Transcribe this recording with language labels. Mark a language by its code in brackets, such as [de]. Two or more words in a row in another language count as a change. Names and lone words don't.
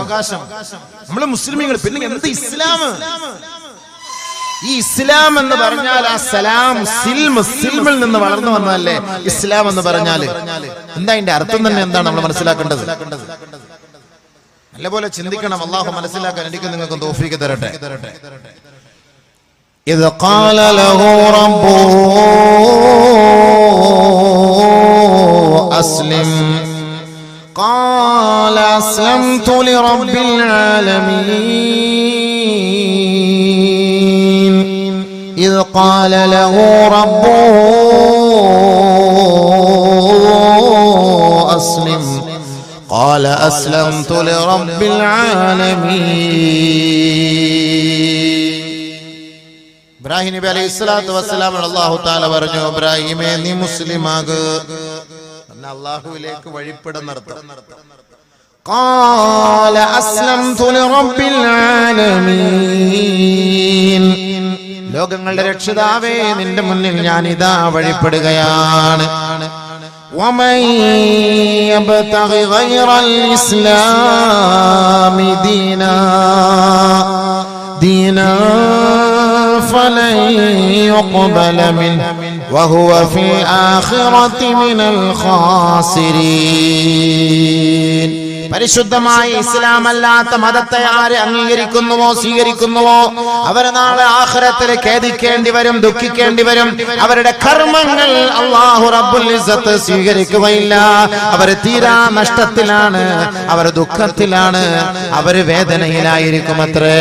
[ml] നമ്മള് മുസ്ലിമീങ്ങൾ. പിന്നെ എന്ത് ഇസ്ലാം? ഈ ഇസ്ലാം എന്ന് പറഞ്ഞാൽ ആ സലാം സിൽമിൽ നിന്ന് വളർന്നു വന്നതല്ലേ ഇസ്ലാം എന്ന് പറഞ്ഞാൽ. എന്താ അതിന്റെ അർത്ഥം തന്നെ എന്താണ് നമ്മൾ മനസ്സിലാക്കേണ്ടത്? നല്ലപോലെ ചിന്തിക്കണം. അള്ളാഹു മനസ്സിലാക്കാൻ എനിക്ക് നിങ്ങൾക്ക് തൗഫീഖ് തരട്ടെ. [ar] إذ قال له ربه أسلم قال أسلمت لرب العالمين إذ قال له ربه أسلم قال أسلمت لرب العالمين. [ml] ഇബ്രാഹിം നബി [ar] عليه الصلاة والسلام الله تعالى [ml] പറഞ്ഞു, ഇബ്രാഹിമേ നീ മുസ്ലിമാക്. അല്ലാഹുവിലേക്ക് വഴിപ്പെടാൻ അർത്ഥം. [ar] قال أسلمت لرب العالمين. [ml] ലോകങ്ങളുടെ രക്ഷിതാവേ, നിന്റെ മുന്നിൽ ഞാൻ ഇതാ വഴിപ്പെടുകയാണ്. [ar] ومن يبتغ غير الإسلام دينا فلن يقبل منه وهو في الآخرة من الخاسرين. [ml] പരിശുദ്ധമായ ഇസ്ലാം അല്ലാത്ത മതത്തെ ആര് അംഗീകരിക്കുന്നുവോ സ്വീകരിക്കുന്നുവോ അവർ നാളെ ആഖിറത്തിൽ ഖേദിക്കേണ്ടി വരും, ദുഃഖിക്കേണ്ടി വരും. അവരുടെ കർമ്മങ്ങൾ [ar] الله رب العزة [ml] സ്വീകരിക്കുകയില്ല. അവർ തീരാ നഷ്ടത്തിലാണ്, അവർ ദുഃഖത്തിലാണ്, അവർ വേദനയിലായിരിക്കും അത്രേ.